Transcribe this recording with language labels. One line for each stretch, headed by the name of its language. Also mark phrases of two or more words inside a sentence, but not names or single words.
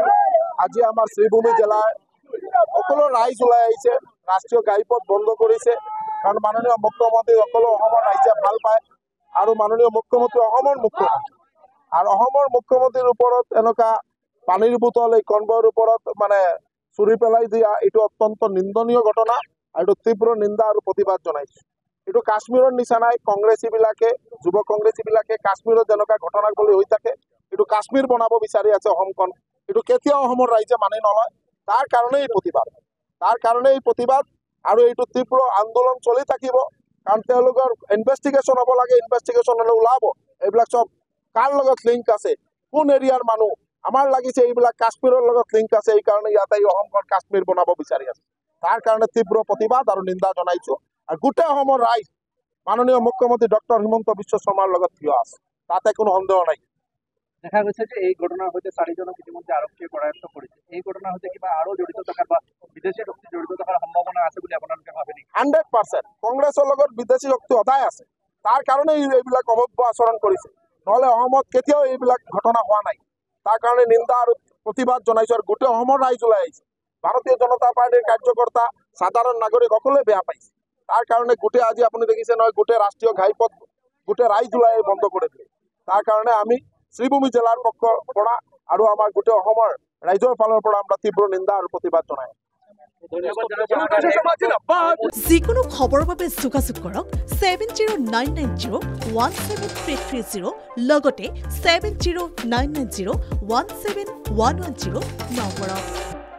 Assamese: আজি আমার শ্রীভূমি জেলায় সকলো রাইজ ওলাই আহিছে, রাষ্ট্রীয় ঘাইপথ বন্ধ করেছে। কারণ মাননীয় মুখ্যমন্ত্রী সকলো রাইজে ভাল পায় আর মাননীয় মুখ্যমন্ত্রী মুখ্যমন্ত্রী আর মুখ্যমন্ত্রীর উপরত এনেকা পানির বোতল এই কনভয়ের উপরত মানে চুরি পেলাই দিয়া এটো অত্যন্ত নিন্দনীয় ঘটনা আর এটো তীব্র নিন্দা আর প্রতিবাদ জনাইছো। এটো কাশ্মীরের নিচা নাই, কংগ্রেসী বিলাকে যুব কংগ্রেসী বিলাকে কাশ্মীরের যেনেকা ঘটনাগুলি হয়ে থাকে এটো কাশ্মীর বনাব বিচারি আছে অসমখন। এটো কেতিয়াও রাইজে মানি নলয়। তার কারণে এই প্রতিবাদ আর এইটো তীব্র আন্দোলন চলি থাকিব। কারণ ইনভেস্টিগেশন হব লাগে, ইনভেস্টিগেশন হলে ওলাব এইবিলাক সব কার লগত লিঙ্ক আছে, কোন এরিয়ার মানুষ। আমার লাগিছে এইবিলাক কাশ্মীরের লগত লিঙ্ক আছে, এই কারণে ইয়াতে অসমখন কাশ্মীর বনাব বিচারি আছে। তার কারণে তীব্র প্রতিবাদ আর নিন্দা জনাইছো। আর গোটেই রাইজ মাননীয় মুখ্যমন্ত্রী ডক্টর হিমন্ত বিশ্ব শর্মার লগত থিয় আছে, তাতে কোনো সন্দেহ নাই। দেখা গৈছে যে এই ঘটনার হইতে 4 জনক ইতিমধ্যে আরক্ষীয়ে কৰায়ত্ব কৰিছে। এই ঘটনার হইতে কিবা আরো জড়িত থাকার বা বিদেশী শক্তি জড়িত থাকার সম্ভাবনা আছে বলে আপোনালোকে ভাবে নেকি? 100% কংগ্রেসের লগত বিদেশী শক্তি সদায় আছে। তার কারণে এইবিলাক অভব্য আচরণ করেছে, নহলে অসমত কেতিয়াও এইবিলাক ঘটনা হওয়া নাই। তার কারণে নিন্দা আর প্রতিবাদ জনাইছো। আর গোটেই রাইজ ওলাই আহিছে। ভারতীয় জনতা পার্টির কার্যকর্তা সাধারণ নাগরিক সকলে বেয়া পাইছে। তার কারণে গোটেই আজি আপনি দেখিছে নয় গোটেই রাষ্ট্রীয় ঘাইপথ গোটেই রাইজ ওলাই বন্ধ করে দিলে। তার কারণে আমি শ্রীভূমি জেলার পক্ষ পৰা আর আমার গোটেই রাইজর ফালৰ পৰা আমরা তীব্র নিন্দা আর প্রতিবাদ জনাই। যিকোনো খবৰৰ বাবে যোগাযোগ কৰক 7099017330 লগতে 7099017110 নম্বৰত।